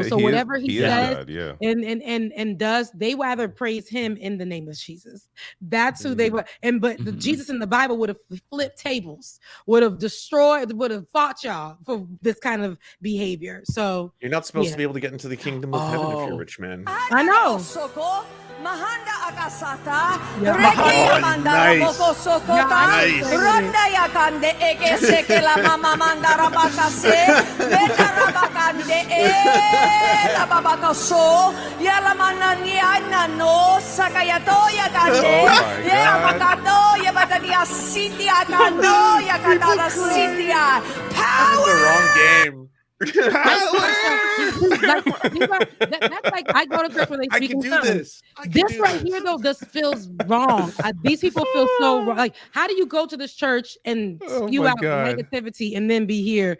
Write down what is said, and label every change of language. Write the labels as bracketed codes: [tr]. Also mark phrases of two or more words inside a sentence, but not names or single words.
[en] So whatever he says and does, they rather praise him in the name of Jesus. That's who they were. And but Jesus in the Bible would have flipped tables, would have destroyed, would have fought y'all for this kind of behavior. So you're not supposed to be able to get into the kingdom of heaven if you're a rich man. I know. Yakande eke seke la mama mandara bakase betara bakande la babaka so yala manani anano sakayato yakande ya bakado ya batadia city akando yakanda city power. The wrong game. That's like I go to church when they speak in tongues. This right here though, this feels wrong. These people feel so wrong. Like, how do you go to this church and spew out negativity and then be here?